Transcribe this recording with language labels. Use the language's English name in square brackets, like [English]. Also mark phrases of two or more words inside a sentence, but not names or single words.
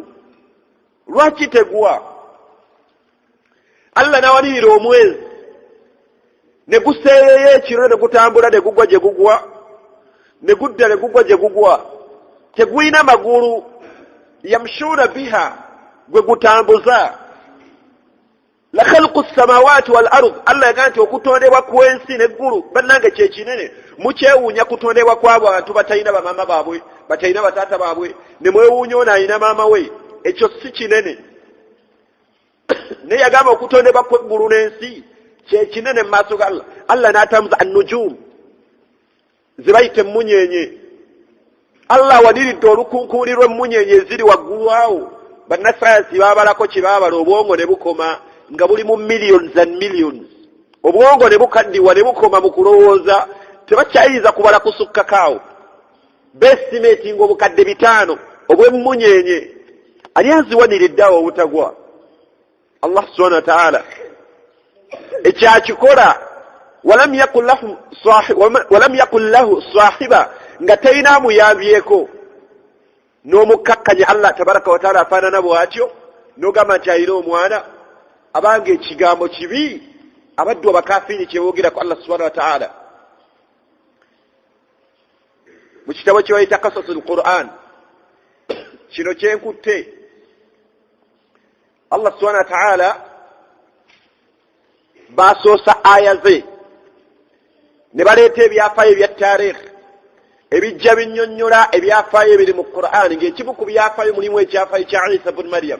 [Ganda] Lwaki tegwa? Allah n'awanirira omwezi ne guseeyeyo ekiro ne gutambula ne gugwa gye gugwa, ne gudda ne gugwa gye gugwa, tegulina magulu. Yamshuuna biha, gwe gutambuza. [Arabic] لخلق السماوات والأرض, [Ganda] Allah yagamba nti okutondebwa kw'ensi n'eggulu bannange kyekinene. Mukyewuunya kutondebwa kw'abantu batalina bamaama baabwe, batalina bataata baabwe, ne mwewuunya ono alina maama we, ekyo si kinene. Naye yagamba okutondebwa kw'eggulu n'ensi kyekinene mu maaso ga Allah. Allah n'atambuza an-nujum, ze bayita emmunyenye. Allah waniridde olukunkuuli lw'emmunyenye eziri waggulu awo. Bannasayansi baabalako kye baabala, obwongo ne bukoma nga buli mu [English] millions and millions. [Ganda] Obwongo ne bukaddiwa ne bukoma mu kulowooza, tebakyayinza kubala kusukkako awo. Bestimate ng'obukadde 5 obw'emmunyenye. Ani aziwaniridde awo obutagwa? [Arabic] الله سبحانه وتعالى. Ekyakikola ولم يكن له صاحبة, [Ganda] nga talina amuyambyeko. N'omukkakkanya Allah [Arabic] تبارك وتعالى [Ganda] afaanana bw'atyo, n'ogamba nti alina omwana. Abange ekigambo kibi abaddu abakafiiri kye boogera ku Allah [Arabic] سبحانه وتعالى. [Ganda] Mu kitabo kye bayita Qasasul Qur'an, kino kyenkutte, Allah [Arabic] سبحانه وتعالى [Ganda] basoosa aya ze ne baleeta ebyafaayo ebya taarikh ebijja binnyonnyola ebyafaayo ebiri mu Qur'an, ng'ekimu ku byafaayo mulimu ekyafaayo kya Isa bin Maryam.